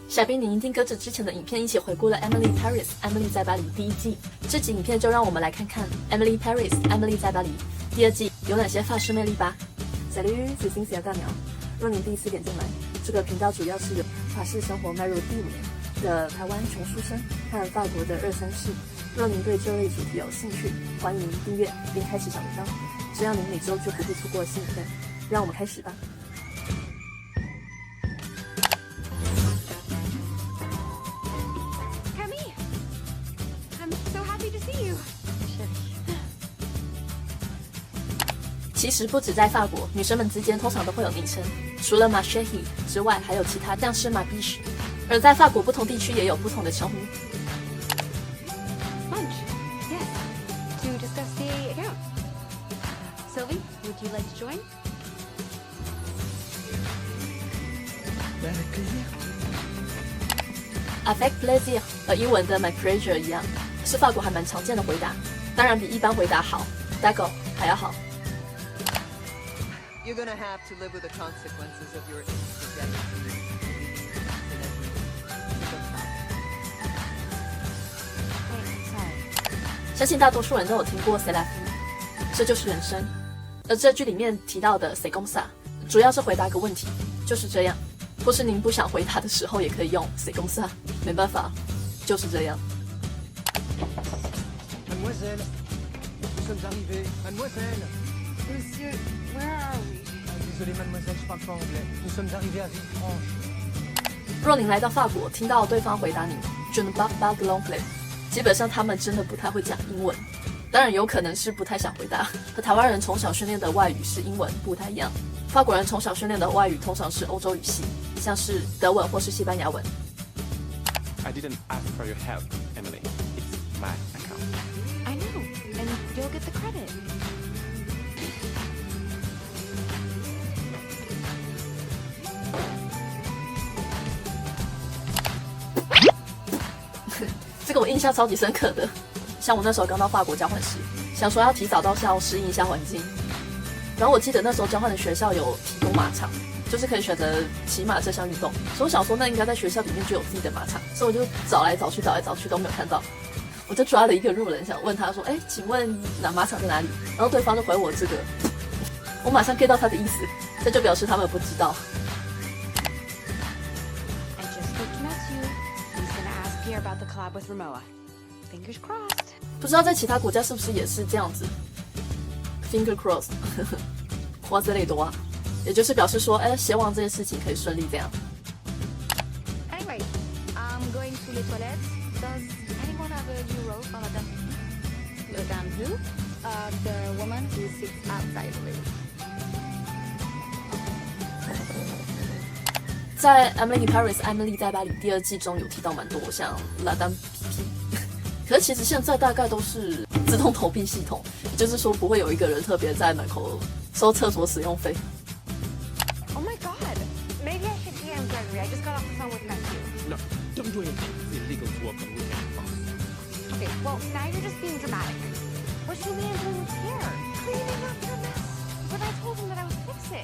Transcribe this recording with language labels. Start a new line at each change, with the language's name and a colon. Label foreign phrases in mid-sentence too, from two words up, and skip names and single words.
Chinese: 小兵，你一定跟着之前的影片一起回顾了 Emily Paris 艾米丽在巴黎第一季，这集影片就让我们来看看 Emily Paris 艾米丽在巴黎第二季有哪些法式魅力吧。
French: Salut， c'est Cynthia
Chinese: 大鸟。若您第一次点进来，这个频道主要是由法式生活迈入第5年的台湾穷书生和法国的2、3世。若您对这类主题有兴趣，欢迎订阅并开启小铃铛，这样您每周就不会错过新影片。让我们开始吧。其实不止在法国，女生们之间通常都会有昵称，除了
French: Ma Chérie
Chinese: 之外，还有其他像是
French: Ma Biche。
Chinese: 而在法国不同地区也有不同的称呼。
English: Lunch, yes, to discuss the account. Sylvie, would you like to join?
French: Avec plaisir
Chinese: 和英文的
English: my pleasure
Chinese: 一样，是法国还蛮常见的回答，当然比一般回答好 d'accord 还要好。
English: You're gonna have to live with the consequences of your Sorry.
Chinese: 相信大多数人都有听过
French: C'est la vie，
Chinese: 这就是人生。而这句里面提到的
French: C'est comme ça，
Chinese: 主要是回答个问题，就是这样。或是您不想回答的时候，也可以用
French: C'est comme ça，
Chinese: 没办法，就是这样。
French: Mademoiselle, nous sommes arrivés. Mademoiselle. Monsieur,
English: where are we?
French: Désolé, mademoiselle, je parle pas anglais. Nous sommes arrivés à Villefranche.
Chinese: 若您来到法国，听到对方回答你
French: Je ne parle pas l'anglais，
Chinese: 基本上他们真的不太会讲英文。当然有可能是不太想回答。和台湾人从小训练的外语是英文不太一样，法国人从小训练的外语通常是欧洲语系，像是德文或是西班牙文。
English: I didn't ask for your help, Emily. It's my account. I know, and you'll get the credit.
Chinese: 这个我印象超级深刻的，像我那时候刚到法国交换时，想说要提早到校适应一下环境。然后我记得那时候交换的学校有提供马场，就是可以选择骑马这项运动。所以我想说，那应该在学校里面就有自己的马场，所以我就找来找去都没有看到。我就抓了一个路人，想问他说：“哎，请问马场在哪里？” 然后对方就回我这个，我马上 get 到他的意思，这就表示他们不知道。
English: I just spoke to Matthew. He's gonna ask Pierre about the collab with Rimowa. Fingers crossed.
Chinese: 不知道在其他国家是不是也是这样子 ？
English: Finger crossed，
Chinese: 花之类多啊，也就是表示说，希望这件事情可以顺利这样。
English: Anyway, I'm going to
French: les toilettes.
English: Does anyone have a euro for
French: la dame? La dame
English: who? The woman who sits outside the room.
Chinese: 在 Emily Paris 艾米丽在巴黎第2季中有提到蛮多像
French: La Dame Pipi，
Chinese: 可是其实现在大概都是自动投币系统，也就是说不会有一个人特别在门口收厕所使用费。
English: Oh my god. Maybe I should DM Gregory. I just got off the phone with Matthew. No, don't do anything. It's illegal to work on weekends. Okay, well, now you're just being dramatic. What's Julian doing with Pierre? Cleaning up your mess. But I told him that I would fix it.